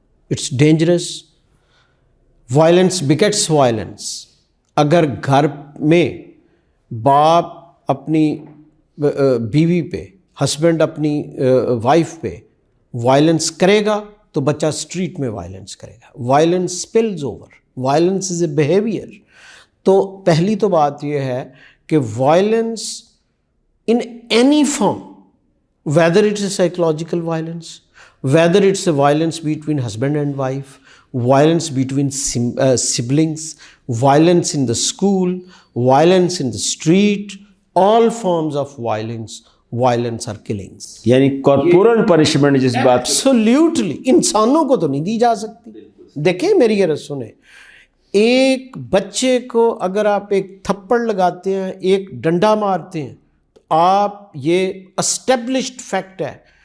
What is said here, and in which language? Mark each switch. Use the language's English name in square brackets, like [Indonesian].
[English] It's dangerous. Violence begets violence. [Urdu] اگر گھر میں باپ اپنی بیوی پہ, ہسبینڈ اپنی وائف پہ وائلنس کرے گا تو بچہ اسٹریٹ میں وائلنس کرے گا. [English] Violence spills over. Violence is a behavior. [Urdu] تو پہلی تو بات یہ ہے کہ [English] Violence in any form, whether it's a psychological violence, whether it's a violence between husband and wife, violence between siblings, violence in the school, violence in the street, all forms of violence are killings. [Urdu] یعنی corporal punishment جس بات absolutely انسانوں کو تو نہیں دی جا سکتی. دیکھیں میری یہ سنیں, ایک بچے کو اگر آپ ایک تھپڑ لگاتے ہیں, ایک ڈنڈا مارتے ہیں, تو آپ, یہ [English] established fact [Urdu] ہے